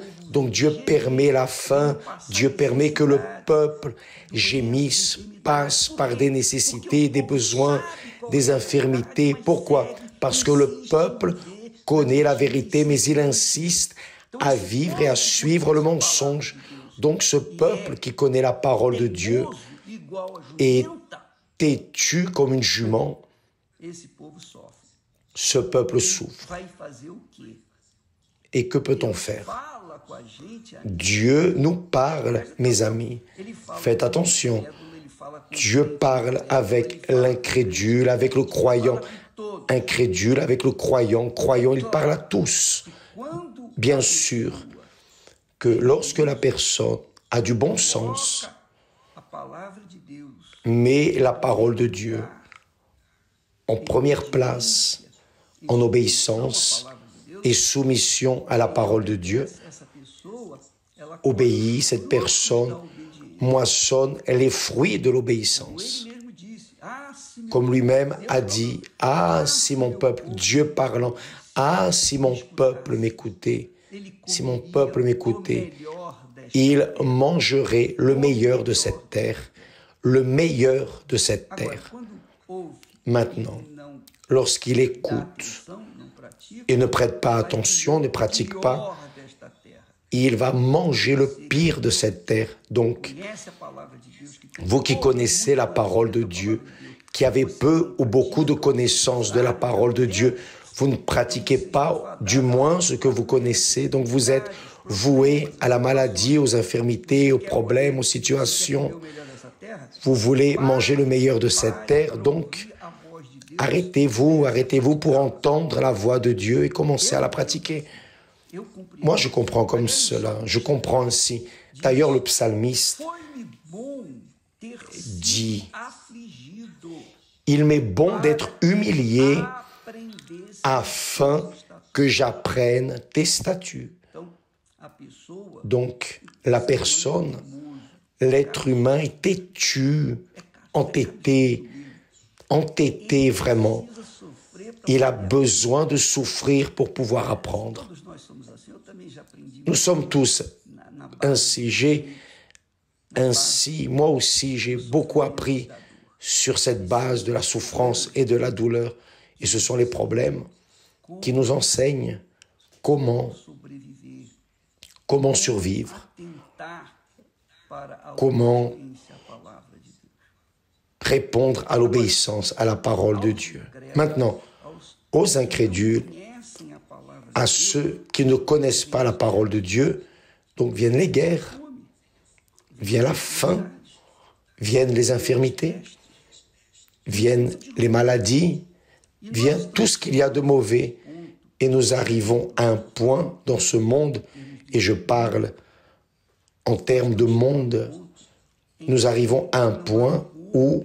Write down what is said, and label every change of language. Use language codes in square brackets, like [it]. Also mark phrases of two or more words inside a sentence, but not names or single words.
[fr] Donc Dieu permet la faim, Dieu permet que le peuple gémisse, passe par des nécessités, des besoins, des infirmités. Pourquoi? Parce que le peuple connaît la vérité, mais il insiste à vivre et à suivre le mensonge. Donc ce peuple qui connaît la parole de Dieu [pt] Igual a [fr] est jumenta, têtu comme une jument. [pt] esse povo sofre. [fr] Ce peuple souffre. [pt] Vai fazer o quê? [fr] Et que peut-on faire? [pt] Fala com a gente, [fr] Dieu nous parle, mes amis. [pt] ele fala Faites com o attention. incrédulo, ele fala com o Dieu crente, [fr] parle avec l'incrédule, avec le croyant. Incrédule avec le croyant. Croyant, il parle à tous. Quando Bien sûr que lorsque la personne a du bon sens, [pt] a palavra de Deus [fr] met la parole de Dieu en première place, en obéissance et soumission à la parole de Dieu, [pt] essa pessoa, ela [fr] obéit, cette personne moissonne les fruits de l'obéissance. [pt] ele mesmo disse: ah, se meu [fr] Comme lui-même a dit, « Ah, si mon peuple, Dieu parlant, ah, si mon peuple m'écoutait, si mon peuple m'écoutait, il mangerait le meilleur de cette terre, le meilleur de cette terre. [pt] quando ouve Maintenant, não [fr] lorsqu'il écoute [pt] atenção, não pratica, [fr] et ne prête pas attention, ne pratique pas, [pt] pior desta terra. [fr] il va manger le pire de cette terre. Donc, [pt] Conhece a palavra de Deus que tem [fr] vous qui connaissez la parole de Dieu, qui avez peu ou beaucoup de connaissances de la parole de Dieu, vous ne pratiquez pas du moins ce que vous connaissez, donc vous êtes voué à la maladie, aux infirmités, aux problèmes, aux situations. [pt] o melhor dessa terra, [fr] Vous voulez manger le meilleur de cette terre, donc [pt] a voz de Deus. [fr] arrêtez-vous pour entendre la voix de Dieu et commencez à la pratiquer. [pt] Eu compreendo. [fr] Moi, je comprends comme cela, je comprends ainsi. D'ailleurs, le psalmiste [pt] Foi-me bom ter sido dit, afligido, [fr] il m'est bon d'être humilié aprendesse afin que j'apprenne tes statuts. [pt] Então, a pessoa [fr] Donc, la personne, l'être humain est têtu, entêté vraiment. [pt] precisa sofrer para [fr] Il a besoin de souffrir pour pouvoir apprendre. [pt] todos nós somos assim. Eu também já aprendi [fr] Nous sommes tous na ainsi. Moi aussi, j'ai beaucoup appris sur cette base de la souffrance et de la douleur. Et ce sont les problèmes qui nous enseignent comment sobreviver, survivre, [pt] atentar para a comment obediência à palavra de Deus. [fr] répondre à l'obéissance, à la parole de Dieu. Maintenant, aux incrédules, [pt] Conhecem a palavra de [fr] à ceux qui ne connaissent pas la parole de Dieu, donc viennent les guerres, vient la faim, viennent les infirmités, viennent les maladies, vient tout ce qu'il y a de mauvais. Et nous arrivons à un point dans ce monde, et je parle en termes de monde, nous arrivons à un point où